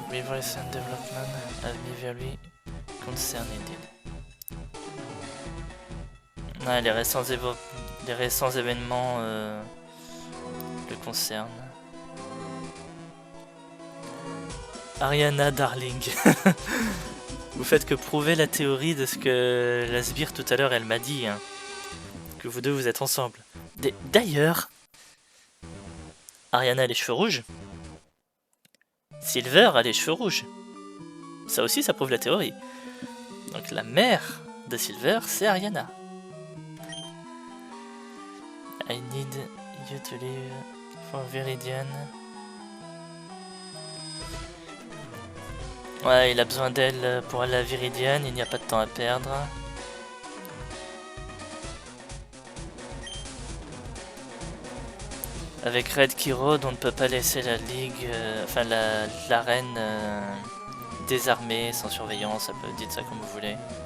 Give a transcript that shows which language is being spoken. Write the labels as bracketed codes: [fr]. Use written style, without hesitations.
[en] Recent development have me very concerned indeed. [fr] Ah, les récents événements le concernent. Ariana Darling. Vous faites que prouver la théorie de ce que la sbire tout à l'heure elle m'a dit. Hein. Que vous deux vous êtes ensemble. D'ailleurs, Ariana a les cheveux rouges. Silver a les cheveux rouges. Ça aussi, ça prouve la théorie. Donc la mère de Silver, c'est Ariana. [en] I need you to leave for Viridian. [fr] Ouais, il a besoin d'elle pour aller à Viridian, il n'y a pas de temps à perdre. Avec Red Kiro, on ne peut pas laisser la ligue, enfin la reine désarmée, sans surveillance, dites ça comme vous voulez.